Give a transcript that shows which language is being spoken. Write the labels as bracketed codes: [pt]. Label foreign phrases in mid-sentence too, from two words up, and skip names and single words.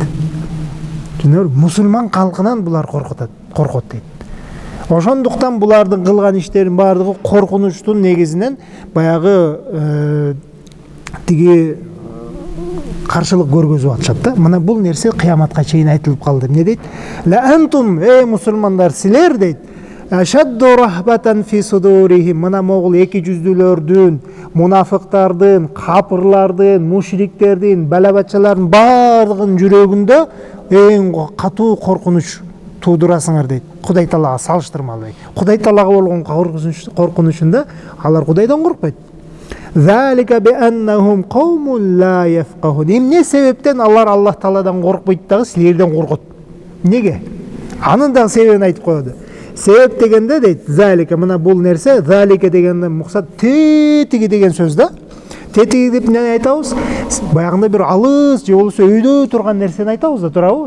[ky] Түнөр мусулман калкынан булар коркот дейт. Ошондуктан булардын кылган иштерин баардыгы коркунучтун негизинен баягы тиги каршылык көргөзүп атышат да. Мына бул нерсе кыяматка чейин айтылып калды. Эмне дейт? [ar] لأنتم, [ky] мусулмандар, силер дейт, [ar] أشد رهبة في صدورهم, [ky] мына могул эки жүздүүлөрдүн, мунафыктардын, капырлардын, мушриктердин, балабачалардын баардыгынын жүрөгүндө эң катуу коркунуч туудурасыңар дейт. Кудай Таалага салыштырмалуу дейт. Кудай Таалага болгон коркунучунда алар Кудайдан коркпойт. [ar] ذلك بأنهم قوم لا يفقهون. [ky] Эмне себептен алар Аллах Тааладан коркпойт дагы, силерден коркот? Неге? Анын дагы себебин айтып коёду. Себеп дегенде дейт, залика, мына бул нерсе, залика дегенде максат тетиги деген сөз да. Тетиги деп эмне айтабыз? Баягында бир алыс же болбосо өйдө турган нерсени айтабыз да, туурабы?